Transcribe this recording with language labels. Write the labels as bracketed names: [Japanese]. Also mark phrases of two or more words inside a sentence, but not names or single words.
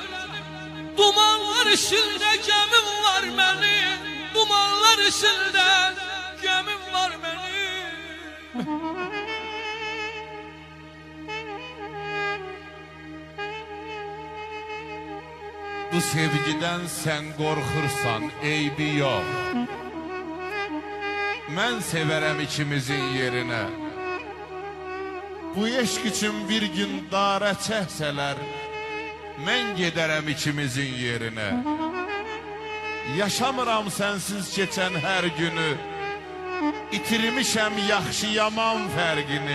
[Turkish] Dumanlar içinde gemim var benim, dumanlar içinde gemim var benim. [Azerbaijani] Bu sevgiden sen qorxursan eybi yox. Mən sevərəm ikimizin yerinə. Bu eşq üçün bir gün dara çəksələr, mən gedərəm ikimizin yerinə. Yaşamıram sənsiz keçən hər günü, itirmişəm yaxşı yaman fərqini.